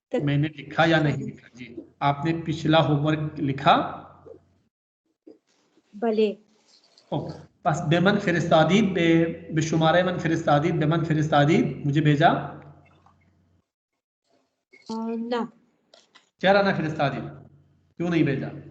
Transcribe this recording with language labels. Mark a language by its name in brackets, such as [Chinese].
[Hindi] मैंने लिखा या नहीं लिखा जी? आपने पिछला होमवर्क लिखा? [Persian] بله. خب پس به من فرستادید، به شماره من فرستادید، به من فرستادید، [Hindi] مجھے भेजा؟ [Persian] نه. چرا نفرستادید؟ [Hindi] क्यों नहीं भेजा?